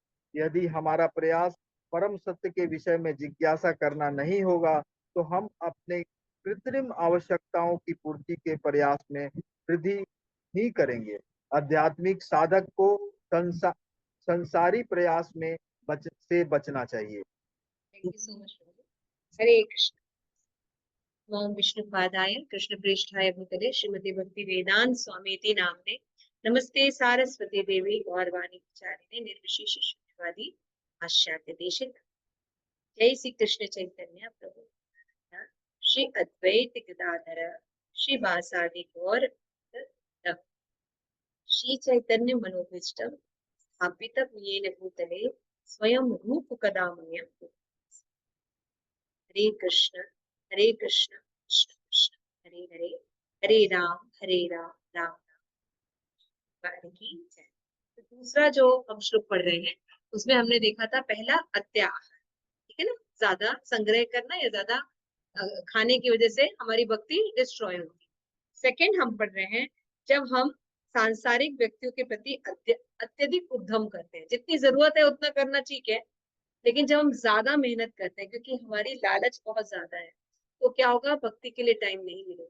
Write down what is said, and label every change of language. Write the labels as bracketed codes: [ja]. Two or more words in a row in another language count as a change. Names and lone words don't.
[hi] यदि हमारा प्रयास परम सत्य के विषय में जिज्ञासा करना नहीं होगा, तो हम अपने कृत्रिम आवश्यकताओं की पूर्ति के प्रयास में वृद्धि ही करेंगे। आध्यात्मिक साधक को संसारी प्रयास में बचना चाहिए। [en] Thank you so much. [hi] हरे कृष्ण। [sa] ओम विष्णुपादाय कृष्णप्रेष्ठाय भूतले श्रीमती भक्ति वेदांत स्वामीति नामने नमस्ते सारस्वती देवी गौरवाणी विचारिणे निर्विशेष शून्यवादी पाश्चात्य देशिक। जय श्री कृष्ण चैतन्य प्रभु श्री अद्वैत गदाधर श्री वासादि गौर श्री चैतन्य मनोभीष्टम स्थापितम येन भूतले स्वयं रूप कदामयम। [hi] हरे कृष्ण कृष्ण कृष्ण हरे हरे, हरे राम राम राम राम की जय। तो दूसरा जो हम श्लोक पढ़ रहे हैं उसमें हमने देखा था पहला अत्याहार, ठीक है ना, ज्यादा संग्रह करना या ज्यादा खाने की वजह से हमारी भक्ति डिस्ट्रॉय होती है। सेकंड हम पढ़ रहे हैं जब हम सांसारिक व्यक्तियों के प्रति अत्यधिक उद्यम करते हैं, जितनी जरूरत है उतना करना ठीक है, लेकिन जब हम ज्यादा मेहनत करते हैं क्योंकि हमारी लालच बहुत ज्यादा है, तो क्या होगा, भक्ति के लिए टाइम नहीं मिलेगा।